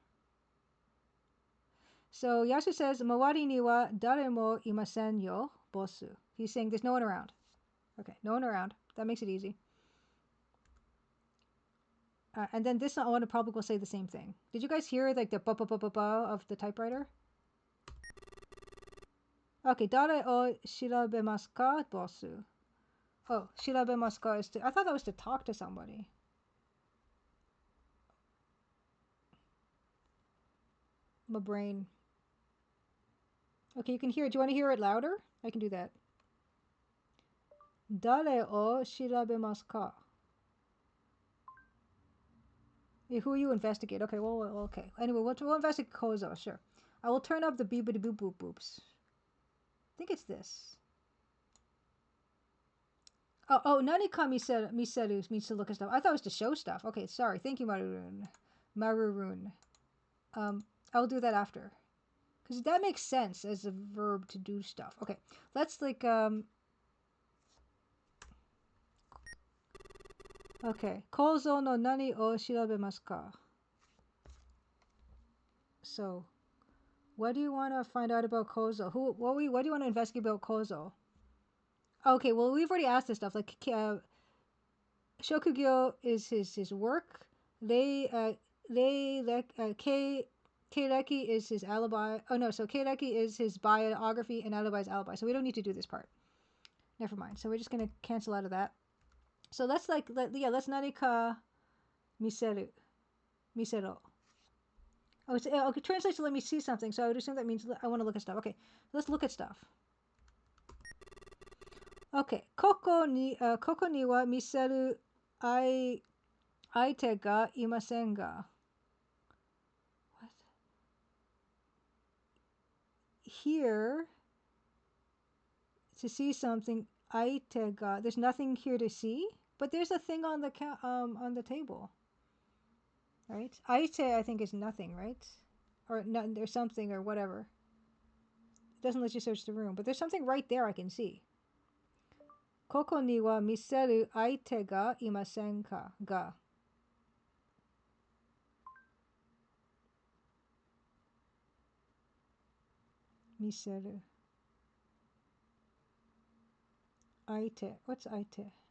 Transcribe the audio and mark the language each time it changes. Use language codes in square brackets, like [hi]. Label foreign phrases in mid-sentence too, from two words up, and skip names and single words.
[en] So Yasu says, [ja] 周りには誰もいませんよ、ボス. [en] He's saying there's no one around. Okay, no one around. That makes it easy. And then this one probably will say the same thing. Did you guys hear like the ba ba ba ba ba of the typewriter? Okay, [ja] 誰を調べますか、ボス. [en] Oh, [ja] 調べますか [en] is I thought that was to talk to somebody. My brain. Okay, you can hear it. Do you want to hear it louder? I can do that. [ja] 誰を調べますか? [en] Who you investigate? Okay, well, okay. Anyway, we'll investigate Kozo, sure. I will turn up the beepity boop boop boops. I think it's this. Oh, [ja] 何か見せる [en] means to look at stuff. I thought it was to show stuff. Okay, sorry. Thank you, Marurun. I'll do that after. Because that makes sense as a verb to do stuff. Okay, let's like, okay. [ja] Kozoの何を調べますか? [en] So, what do you want to find out about Kozo? What do you want to investigate about Kozo? Okay, well, we've already asked this stuff. Like, Shokugyo is his work. Keireki is his alibi. Oh, no, so Keireki is his biography and alibi is alibi. So we don't need to do this part. Never mind. So we're just going to cancel out of that. So let's let's [ja] なりか見せろ. [en] Oh, okay, translate to let me see something. So I would assume that means I want to look at stuff. Okay, let's look at stuff. Okay, [ja] ここには見せる相手がいませんが. [en] What? Here, to see something, [ja] 相手が. [en] There's nothing here to see, but there's a thing on the table. Right? Aite, I think, is nothing, right? Or no, there's something or whatever. It doesn't let you search the room, but there's something right there I can see. [ja] ここには見せる相手がいませんかが. [en] Miseru. Aite. What's aite?